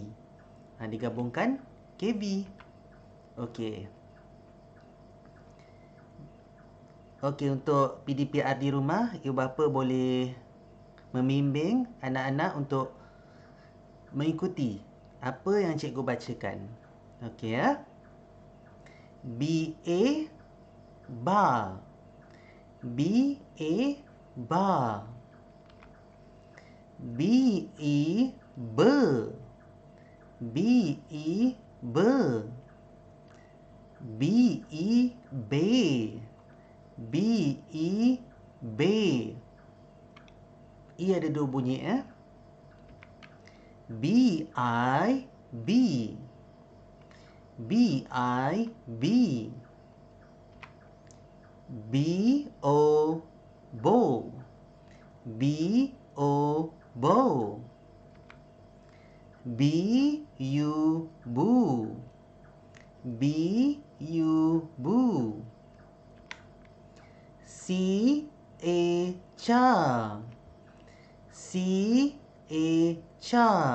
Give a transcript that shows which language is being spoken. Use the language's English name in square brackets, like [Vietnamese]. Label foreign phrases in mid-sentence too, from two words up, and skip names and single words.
[Malay] Digabungkan KV. Okey. Okey, untuk PDPR di rumah, ibu bapa boleh membimbing anak-anak untuk mengikuti apa yang cikgu bacakan. Okey ya. BA bar. BA bar. BE ber. BE ber. BE be. BE be. I ada dua bunyi ya. BI B. BI B. BO bo. BO bo. BU bu. BU bu. CA cha. CA cha.